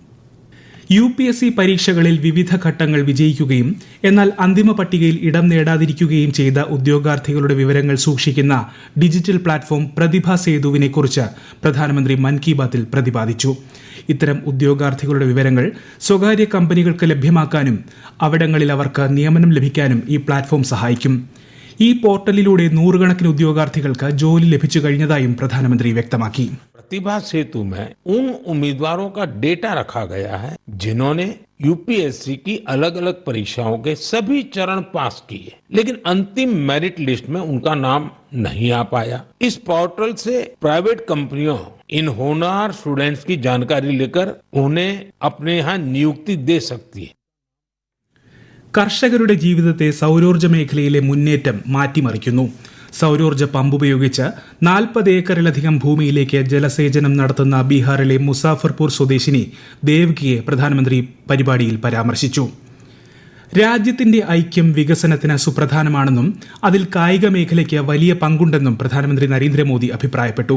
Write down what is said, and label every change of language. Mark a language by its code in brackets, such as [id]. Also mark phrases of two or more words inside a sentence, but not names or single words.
[ml] UPSC പരീക്ഷകളിൽ വിവിധ ഘട്ടങ്ങൾ വിജയിക്കുകയും എന്നാൽ അന്തിമ പട്ടികയിൽ ഇടം നേടാതിരിക്കുകയും ചെയ്ത ഉദ്യോഗാർത്ഥികളുടെ വിവരങ്ങൾ സൂക്ഷിക്കുന്ന ഡിജിറ്റൽ പ്ലാറ്റ്ഫോം പ്രതിഭ സേതുവിനെ കുറിച്ച് പ്രധാനമന്ത്രി മൻ കി ബാത്തിൽ പ്രതിപാദിച്ചു. ഇത്തരം ഉദ്യോഗാർത്ഥികളുടെ വിവരങ്ങൾ സ്വകാര്യ കമ്പനികൾക്ക് ലഭ്യമാക്കാനും അവിടങ്ങളിൽ അവർക്ക് നിയമനം ലഭിക്കാനും ഈ പ്ലാറ്റ്ഫോം സഹായിക്കും. ഈ പോർട്ടലിലൂടെ നൂറുകണക്കിന് ഉദ്യോഗാർത്ഥികൾക്ക് ജോലി ലഭിച്ചു കഴിഞ്ഞതായും പ്രധാനമന്ത്രി വ്യക്തമാക്കി. [hi] प्रतिभा सेतु में उन उम्मीदवारों का डेटा रखा गया है जिन्होंने UPSC की अलग अलग परीक्षाओं के सभी चरण पास किए, लेकिन अंतिम [en] merit list [hi] में उनका नाम नहीं आ पाया. इस पोर्टल से प्राइवेट कंपनियों इन होनहार स्टूडेंट्स की जानकारी लेकर उन्हें अपने यहाँ नियुक्ति दे सकती है. [ml] കർഷകരുടെ ജീവിതത്തെ സൗരോർജ്ജ മേഖലയിലെ മുന്നേറ്റം മാറ്റിമറിക്കുന്നു. സൗരോർജ്ജ പമ്പ് ഉപയോഗിച്ച് 40 ഏക്കറിലധികം ഭൂമിയിലേക്ക് ജലസേചനം നടത്തുന്ന ബീഹാറിലെ മുസാഫർപൂർ സ്വദേശിനി ദേവ്കിയെ പ്രധാനമന്ത്രി പരിപാടിയിൽ പരാമർശിച്ചു. രാജ്യത്തിന്റെ ഐക്യം വികസനത്തിന് സുപ്രധാനമാണെന്നും അതിൽ കായിക മേഖലയ്ക്ക് വലിയ പങ്കുണ്ടെന്നും പ്രധാനമന്ത്രി നരേന്ദ്രമോദി അഭിപ്രായപ്പെട്ടു.